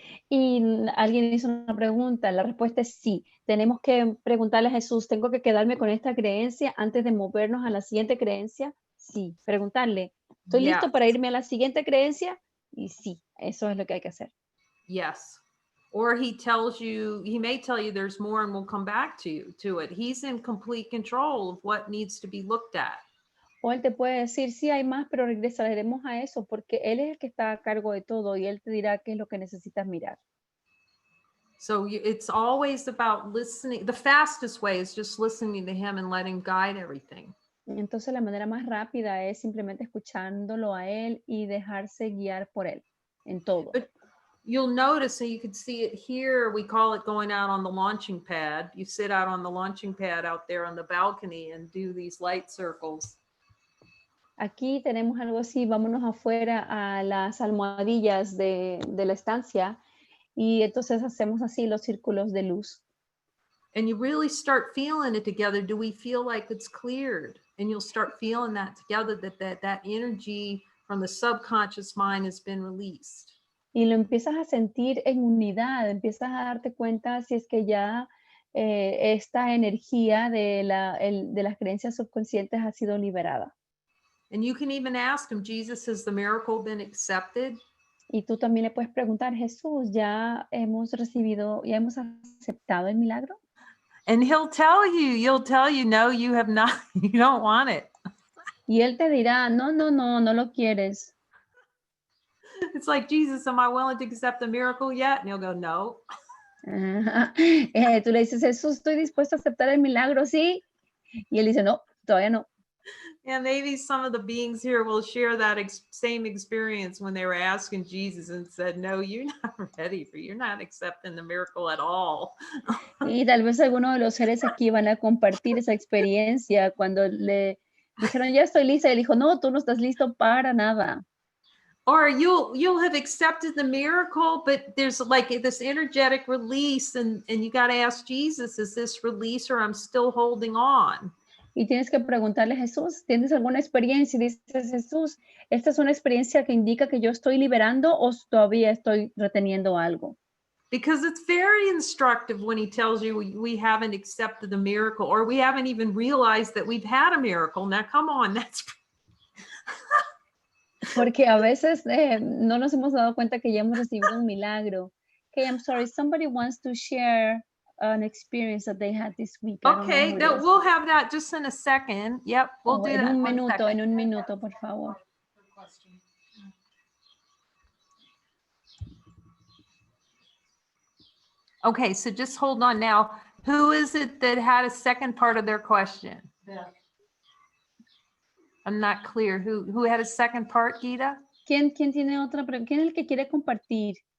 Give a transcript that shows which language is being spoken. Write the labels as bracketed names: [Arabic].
[Spanish] Y alguien hizo una pregunta, la respuesta es sí. Tenemos que preguntarle a Jesús, ¿tengo que quedarme con esta creencia antes de movernos a la siguiente creencia? Sí, preguntarle, ¿estoy listo para irme a la siguiente creencia? Y sí, eso es lo que hay que hacer. [English] Yes. Or he may tell you there's more and we'll come back to it. He's in complete control of what needs to be looked at. [Spanish] O él te puede decir, sí hay más, pero regresaremos a eso, porque él es el que está a cargo de todo y él te dirá qué es lo que necesitas mirar. [English] So it's always about listening. The fastest way is just listening to him and letting him guide everything. [Spanish] Entonces la manera más rápida es simplemente escuchándolo a él y dejarse guiar por él en todo. [English] But you'll notice, and you can see it here, we call it going out on the launching pad. You sit out on the launching pad out there on the balcony and do these light circles. [Spanish] Aquí tenemos algo así, vámonos afuera a las almohadillas de la estancia y entonces hacemos así los círculos de luz. [English] And you really start feeling it together. Do we feel like it's cleared? And you'll start feeling that together, that energy from the subconscious mind has been released. [Spanish] Y lo empiezas a sentir en unidad, empiezas a darte cuenta si es que ya esta energía de las creencias subconscientes ha sido liberada. [English] And you can even ask him, Jesus, has the miracle been accepted? [Spanish] Y tú también le puedes preguntar, Jesús, ¿ya hemos aceptado el milagro? [English] And you'll tell you, no, you have not, you don't want it. Y él te dirá, no lo quieres. It's like, Jesus, am I willing to accept the miracle yet? And he'll go, no. [Spanish] Tú le dices, Jesús, estoy dispuesto a aceptar el milagro, ¿sí? Y él dice, no, todavía no. [English] And maybe some of the beings here will share that same experience when they were asking Jesus and said, no, you're not ready you're not accepting the miracle at all. [Spanish] Y tal vez algunos de los seres aquí van a compartir esa experiencia cuando le dijeron, ya estoy lista. Y él dijo, no, tú no estás listo para nada. [English] Or you'll have accepted the miracle, but there's like this energetic release, and you got to ask Jesus, is this release or I'm still holding on? [Spanish] Y tienes que preguntarle, Jesús, ¿tienes alguna experiencia? Y dices, Jesús, ¿esta es una experiencia que indica que yo estoy liberando o todavía estoy reteniendo algo? [English] Because it's very instructive when he tells you we haven't accepted the miracle, or we haven't even realized that we've had a miracle. Now, come on, that's... [Spanish] Porque a veces no nos hemos dado cuenta que ya hemos recibido un milagro. [English] Okay, I'm sorry, somebody wants to share an experience that they had this week. Okay, we'll have that just in a second. Yep, we'll do that. [Spanish] En un minuto, por favor. [English] Okay, so just hold on now. Who is it that had a second part of their question? I'm not clear. Who had a second part, Gita? [Spanish] ¿Quién tiene otra pregunta? ¿Quién es el que quiere compartir?